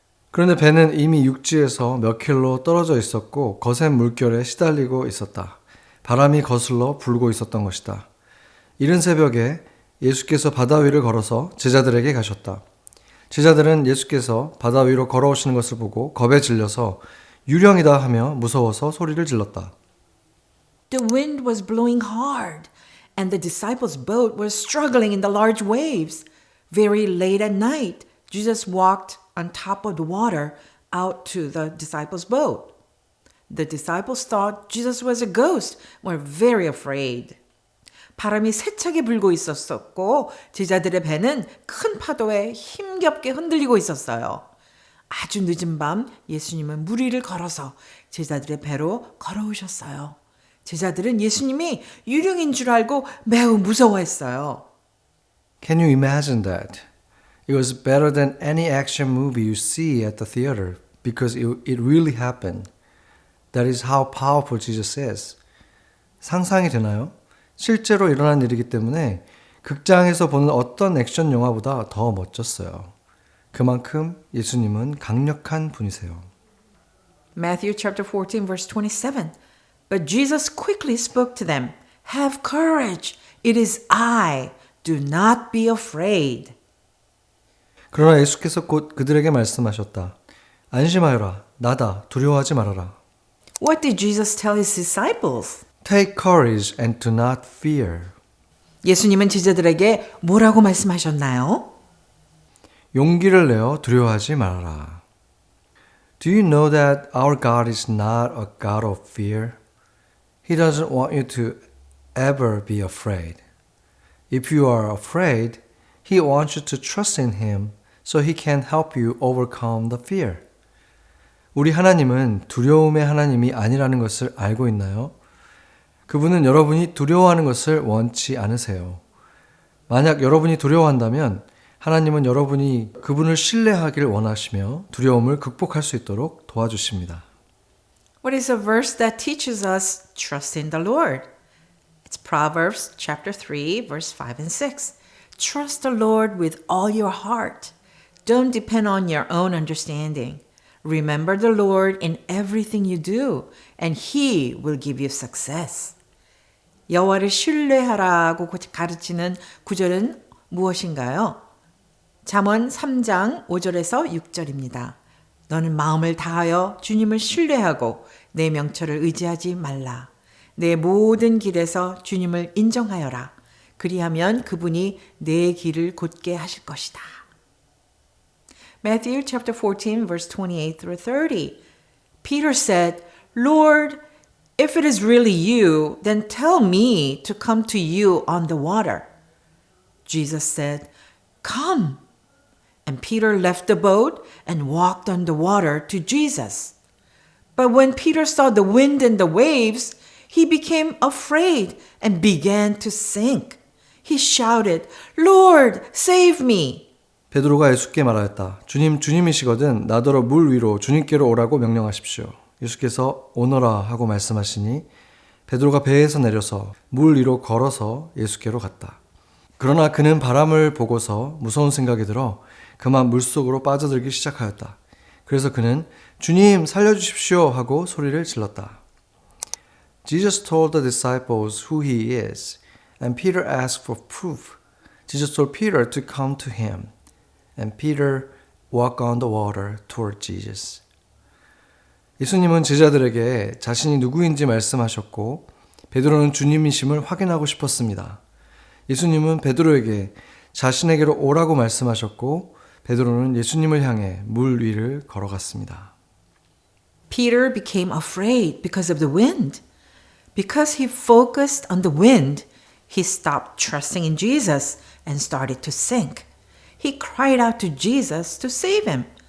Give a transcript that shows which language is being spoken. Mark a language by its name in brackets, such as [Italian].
[Korean] 그런데 배는 이미 육지에서 몇 킬로 떨어져 있었고 거센 물결에 시달리고 있었다. 바람이 거슬러 불고 있었던 것이다. 이른 새벽에 예수께서 바다 위를 걸어서 제자들에게 가셨다. 제자들은 예수께서 바다 위로 걸어오시는 것을 보고 겁에 질려서 유령이다 하며 무서워서 소리를 질렀다. [English] The wind was blowing hard, and the disciples' boat was struggling in the large waves. Very late at night, Jesus walked on top of the water out to the disciples' boat. The disciples thought Jesus was a ghost and were very afraid. [Korean] 바람이 세차게 불고 있었고 제자들의 배는 큰 파도에 힘겹게 흔들리고 있었어요. 아주 늦은 밤 예수님은 물 위를 걸어서 제자들의 배로 걸어오셨어요. 제자들은 예수님이 유령인 줄 알고 매우 무서워했어요. [English] Can you imagine that? It was better than any action movie you see at the theater because it really happened. That is how powerful Jesus is. [Korean] 상상이 되나요? 실제로 일어난 일이기 때문에 극장에서 보는 어떤 액션 영화보다 더 멋졌어요. 그만큼 예수님은 강력한 분이세요. [English] Matthew chapter 14 verse 27. But Jesus quickly spoke to them. Have courage. It is I. Do not be afraid. [Korean] 그러나 예수께서 곧 그들에게 말씀하셨다. 안심하여라. 나다. 두려워하지 말아라. [English] What did Jesus tell his disciples? Take courage and do not fear. [Korean] 예수님은 제자들에게 뭐라고 말씀하셨나요? 용기를 내어 두려워하지 말아라. [English] Do you know that our God is not a God of fear? He doesn't want you to ever be afraid. If you are afraid, He wants you to trust in Him so He can help you overcome the fear. [Korean] 우리 하나님은 두려움의 하나님이 아니라는 것을 알고 있나요? 그분은 여러분이 두려워하는 것을 원치 않으세요. 만약 여러분이 두려워한다면 하나님은 여러분이 그분을 신뢰하길 원하시며 두려움을 극복할 수 있도록 도와주십니다. [English] What is a verse that teaches us trust in the Lord? It's Proverbs chapter 3 verse 5 and 6. Trust the Lord with all your heart. Don't depend on your own understanding. Remember the Lord in everything you do, and He will give you success. [Korean] 여호와를 신뢰하라고 가르치는 구절은 무엇인가요? 잠언 3장 5절에서 6절입니다. 너는 마음을 다하여 주님을 신뢰하고 내 명철을 의지하지 말라. 내 모든 길에서 주님을 인정하여라. 그리하면 그분이 내 길을 곧게 하실 것이다. [English] Matthew chapter 14 verse 28 through 30. Peter said, Lord, if it is really you, then tell me to come to you on the water. Jesus said, Come. And Peter left the boat and walked on the water to Jesus. But when Peter saw the wind and the waves, he became afraid and began to sink. He shouted, Lord, save me! [Korean] 베드로가 예수께 말하였다. 주님, 주님이시거든 나더러 물 위로 주님께로 오라고 명령하십시오. 예수께서 오너라 하고 말씀하시니 베드로가 배에서 내려서 물 위로 걸어서 예수께로 갔다. 그러나 그는 바람을 보고서 무서운 생각이 들어 그만 물속으로 빠져들기 시작하였다. 그래서 그는 주님 살려주십시오 하고 소리를 질렀다. [English] Jesus told the disciples who he is, and Peter asked for proof. Jesus told Peter to come to him, and Peter walked on the water toward Jesus. [Korean] 예수님은 제자들에게 자신이 누구인지 말씀하셨고 베드로는 주님이심을 확인하고 싶었습니다. 예수님은 베드로에게 자신에게로 오라고 말씀하셨고 베드로는 예수님을 향해 물 위를 걸어갔습니다. [English] Peter became afraid because of the wind. Because he focused on the wind, he stopped trusting in Jesus and started to sink. He cried out to Jesus to save him.